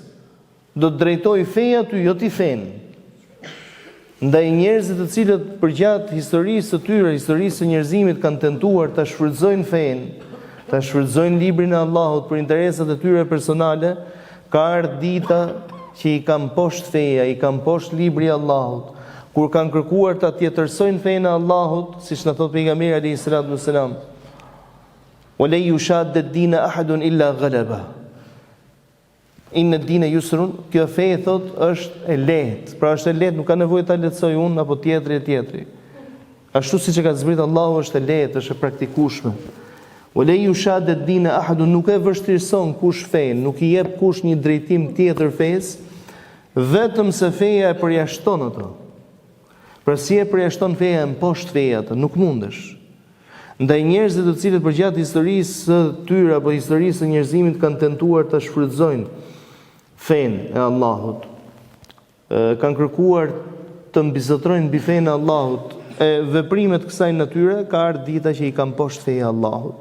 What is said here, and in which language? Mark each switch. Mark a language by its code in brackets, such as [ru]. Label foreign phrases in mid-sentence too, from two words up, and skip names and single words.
[sq] Do të drejtoj feja ty, jo ti fen. Ndaj njerëzit të cilët përgjatë historisë së tyre, historisë së njerëzimit kanë tentuar ta shfrytëzojnë fen, ta shfrytëzojnë librin e Allahut për interesat e tyre personale, ka ardhur dita që i kanë poshtë feja, i kanë poshtë libri i Allahut, kur kanë kërkuar ta tjetërsojnë fenë e Allahut, siç na thot pejgamberi [ar] عليه الصلاة والسلام. ولا يشاد الدين أحد إلا غلبه. إن الدين يسر, [sq] kjo fe thot është e lehtë. Pra është e lehtë, nuk ka nevojë ta lehtësoj unë apo tjetri. Ashtu siç e ka zbritur Allahu është e lehtë, është e praktikueshme. [ar] ولا يشاد الدين أحد, [sq] nuk e vështirëson kush fen, nuk i jep kush një drejtim tjetër fesë, vetëm se feja e përjashton ato. Pra si e përjashton feja e poshtë feja atë, nuk mundesh. Ndaj njerëzit të cilët përgjatë historisë së tyre apo historisë së njerëzimit kanë tentuar të shfrytëzojnë fenë e Allahut, kanë kërkuar të mbizotrojnë mbi fenë e Allahut, e veprimet kësaj natyre, ka ardhur dita që i kanë poshtë feja e Allahut.